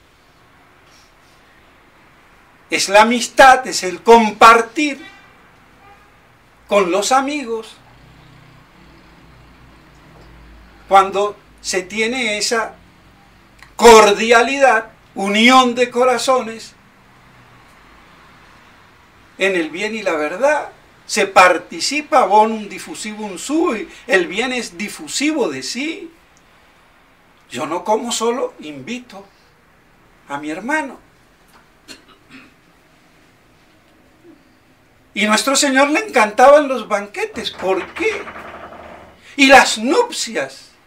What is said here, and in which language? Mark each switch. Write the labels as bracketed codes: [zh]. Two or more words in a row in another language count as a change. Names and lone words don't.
[es] Es la amistad, es el compartir con los amigos. Cuando se tiene esa cordialidad, unión de corazones, en el bien y la verdad, se participa [la] bonum diffusivum sui, [es] el bien es difusivo de sí. Yo no como solo, invito a mi hermano. Y a nuestro Señor le encantaban los banquetes. ¿Por qué? Y las nupcias.